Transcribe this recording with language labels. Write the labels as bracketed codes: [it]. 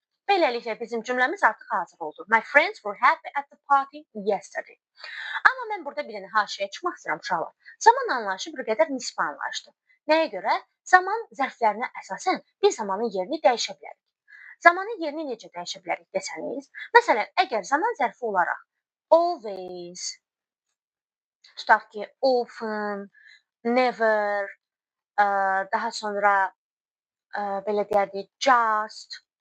[az] Beləliklə bizim cümləmiz artıq hazır oldu. [en] My friends were happy at the party yesterday. [az] Amma mən burada bir dənə haşiyə çıxmaq istəyirəm uşaqlar. Zaman anlayışı bir qədər nisbi anlayışdır. Nəyə görə? Zaman zərflərinə əsasən bir zamanın yerini dəyişə bilərik. Zamanın yerini necə dəyişə bilərik desəniz, məsələn, əgər zaman zərfi olaraq always, tutaq ki, often, never, daha sonra belə deyək, just.